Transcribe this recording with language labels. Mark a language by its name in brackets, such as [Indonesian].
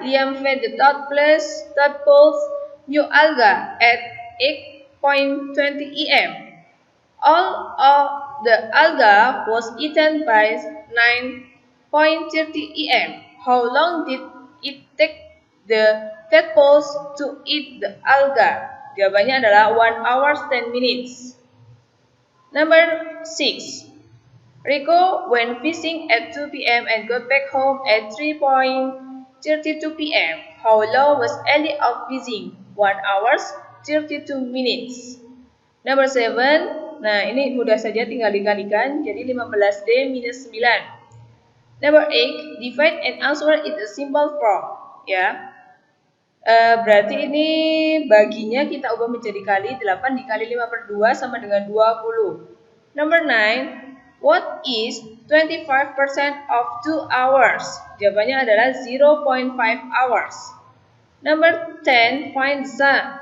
[English] Liam fed the tadpoles new alga at 8:20 am. All of the alga was eaten by 9:30 am. How long did it take the tadpoles to eat the alga? [Indonesian] Jawabannya adalah [English] 1 hour 10 minutes. Number 6. Rico went fishing at 2 p.m. and got back home at 3:32 p.m. How long was Ellie out fishing? 1 hour 32 minutes. Number 7. [Indonesian] Nah, ini mudah saja tinggal dikalikan. Jadi 15D minus 9. [English] Number 8. Divide and answer in a simple form. [Indonesian] Ya. Berarti ini baginya kita ubah menjadi kali. 8 dikali 5/2 sama dengan 20. [English] Number 9. What is 25% of 2 hours? [Indonesian] Jawabannya adalah [English] 0.5 hours. Number 10. Find the sum.